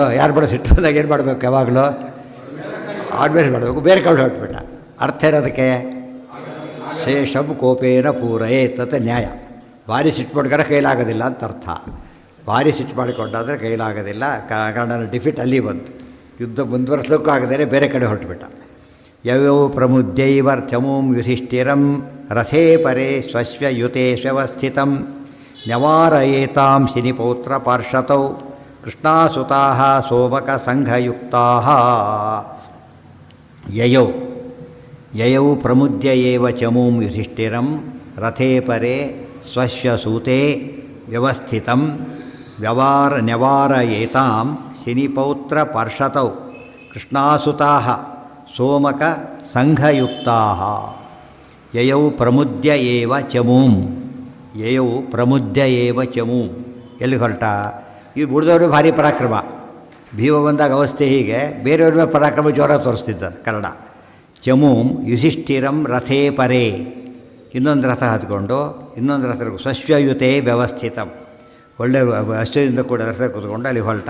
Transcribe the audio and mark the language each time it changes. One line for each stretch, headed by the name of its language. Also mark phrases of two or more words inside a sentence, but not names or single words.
Kannada: ಯಾರು ಬೇಡ, ಸಿಟ್ಟು ಬಂದಾಗ ಏನು ಮಾಡಬೇಕು? ಯಾವಾಗಲೂ ಆಡ್ಮೇಲೆ ಮಾಡಬೇಕು. ಬೇರೆ ಕಡೆ ಹೊರಟ್ಬಿಟ್ಟ. ಅರ್ಥ ಇರೋದಕ್ಕೆ
Sanskrit: ಶೇಷಂ ಕೋಪೇನ ಪೂರಯೇತ್
Kannada: ಅಂತ ನ್ಯಾಯ. ಭಾರಿ ಸಿಟ್ಟು ಮಾಡ್ಕೊಂಡ್ರೆ ಕೈಲಾಗೋದಿಲ್ಲ ಅಂತ ಅರ್ಥ. ಭಾರಿ ಸಿಟ್ಟು ಮಾಡಿಕೊಂಡಾದರೆ ಕೈಲಾಗೋದಿಲ್ಲ. ಕರ್ಣನ ಡಿಫಿಟ್ ಅಲ್ಲಿ ಬಂತು. ಯುದ್ಧ ಮುಂದುವರಿಸಲಿಕ್ಕೂ ಆಗದೇ ಬೇರೆ ಕಡೆ ಹೊರಟುಬಿಟ್ಟ.
Sanskrit: ಯಯೌ ಪ್ರಮುದ್ಯೈವರ್ಚಮೂಂ ಯುಧಿಷ್ಠಿರಂ ರಥೇ ಪರೇ ಸ್ವಸ್ವ ಯುತೆ ಸ್ವಸ್ಥಿತಂ ನ್ಯವಾರಯೇತಾಂ ಶಿನಿಪೌತ್ರ ಪಾರ್ಷತೌ ಕೃಷ್ಣಾಸುತಾಃ ಸೋಮಕ ಸಂಘಯುಕ್ತಾಃ. ಯಯೌ ಪ್ರಮುದ್ಯ ಏವ ಚಮೂಂ ಯುಧಿಷ್ಠಿರಂ ರಥೇ ಪರೇ ಸ್ವಸ್ವ ಸೂತೆ ವ್ಯವಸ್ಥಿತಂ ನ್ಯವಾರಯೇತಾಂ ಶನಿಪೌತ್ರ ಪಾರ್ಷತೌ ಕೃಷ್ಣಾಸುತಾಃ ಸೋಮಕ ಸಂಘಯುಕ್ತಾಃ ಯಯೌ ಪ್ರಮುದ್ಯ ಏವ ಚಮೂಂ
Kannada: ಎಲ್ಲಿ ಹೊರಟ? ಈ ಉಳಿದವರು ಭಾರಿ ಪರಾಕ್ರಮ. ಭೀಮ ಬಂದಾಗ ಅವಸ್ಥೆ ಹೀಗೆ, ಬೇರೆಯವ್ರ ಮೇಲೆ ಪರಾಕ್ರಮ ಜೋರ ತೋರಿಸ್ತಿದ್ದ ಕನ್ನಡ.
Sanskrit: ಚಮೂಂ ಯುಧಿಷ್ಠಿರಂ ರಥೇ ಪರೇ,
Kannada: ಇನ್ನೊಂದು ರಥ ಹತ್ಕೊಂಡು ಇನ್ನೊಂದು ರಥ
Sanskrit: ಸ್ವಶ್ವಯುತೆ ವ್ಯವಸ್ಥಿತಂ,
Kannada: ಒಳ್ಳೆ ಅಶ್ವದಿಂದ ಕೂಡ ರಥ ಕೂತ್ಕೊಂಡು ಅಲ್ಲಿ ಹೊರಟ.